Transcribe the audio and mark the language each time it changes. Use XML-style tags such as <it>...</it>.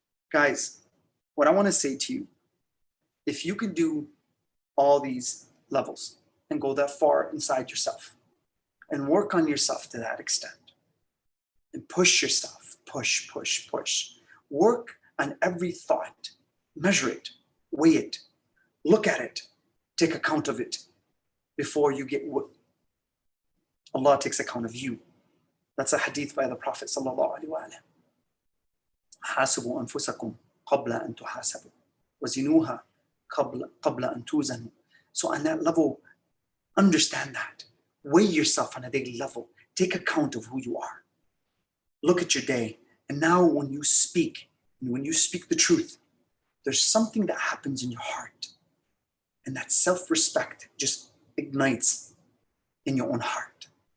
<en>Guys, what I want to say to you, if you can do all these levels and go that far inside yourself and work on yourself to that extent and push yourself, push. Work on every thought, measure it, weigh it, look at it, take account of it before you get what Allah takes account of you. That's a hadith by the Prophet sallallahu alaihi wasallam.</en> <ar>حاسبوا أنفسكم قبل أن تحاسبوا وزنوها قبل أن توزنوا.</ar> <en>So on that level, understand that. Weigh yourself on a daily level. Take account of who you are. Look at your day. And now when you speak the truth, there's something that happens in your heart. And that self-respect just ignites in your own heart.</en>